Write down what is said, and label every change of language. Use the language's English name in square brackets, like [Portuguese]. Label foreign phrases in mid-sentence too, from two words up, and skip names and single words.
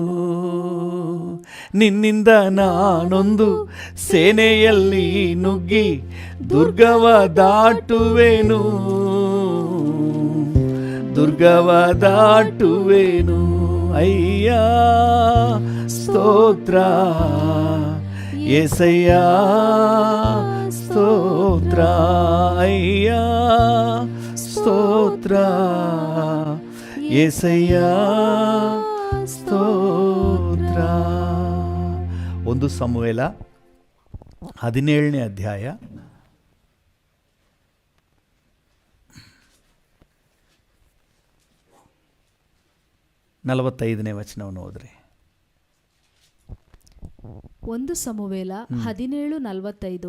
[Kannada] ನಿನ್ನಿಂದ ನಾನೊಂದು ಸೇನೆಯಲ್ಲಿ ನುಗ್ಗಿ ದುರ್ಗವ ದಾಟುವೆನು, ದುರ್ಗವ ದಾಟುವೆನು. [Telugu] ಅಯ್ಯ ಸ್ತೋತ್ರ యేసయ్య స్తోత్ర, అయ్య స్తోత్ర, యేసయ్య స్తోత్ర. [Kannada] 1 ಸಮುವೇಲ 17ನೇ ಅಧ್ಯಾಯ 45ನೇ ವಚನವನ್ನು ಓದ್ರಿ. 1 ಸಮುವೇಲ 17:45.